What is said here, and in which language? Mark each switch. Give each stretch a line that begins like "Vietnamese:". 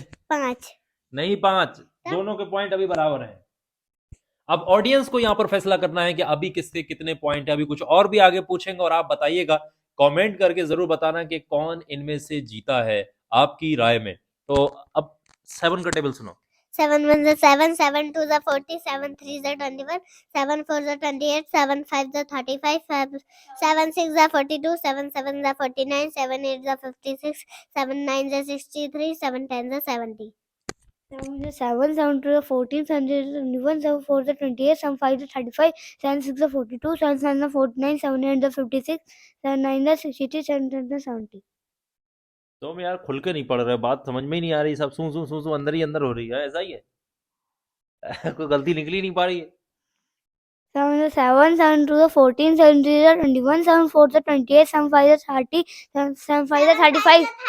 Hindi: 5 नहीं 5, दोनों के पॉइंट अभी बराबर हैं। अब ऑडियंस को यहाँ पर फैसला करना है कि अभी किसके कितने पॉइंट है। अभी कुछ और भी आगे पूछेंगे और आप बताइएगा, कमेंट करके जरूर बताना कि कौन इनमें से जीता है आपकी राय में। तो अब 7 का टेबल सुनो।
English: 7 1 is 7, 7 2 is 40, 7 3 is 21, 7 4 is 28, 7 5 is 35, 7 6 is 42, 7 7 is 49, 7 8 is 56, 7 9 is 63, 7 10 is 70। 7 is 7, 7 2 is 14, 7 is 21, 7 4 is 28, 7 5 is 35, 7 6 is 42, 7 7 is 49, 7 8 is 56, 7 9 is 63, 7 10 is 70।
Hindi: तुम यार खुल के नहीं पढ़ रहे, बात समझ में ही नहीं आ रही, सब सू सू अंदर ही अंदर हो रही है, ऐसा ही है। कोई गलती निकली नहीं पा रही है।
English: 7 is 7, 7 2 is 14, 7 3 is 21, 7 4 is 28, 7 5 is 30, 7 5 is 35,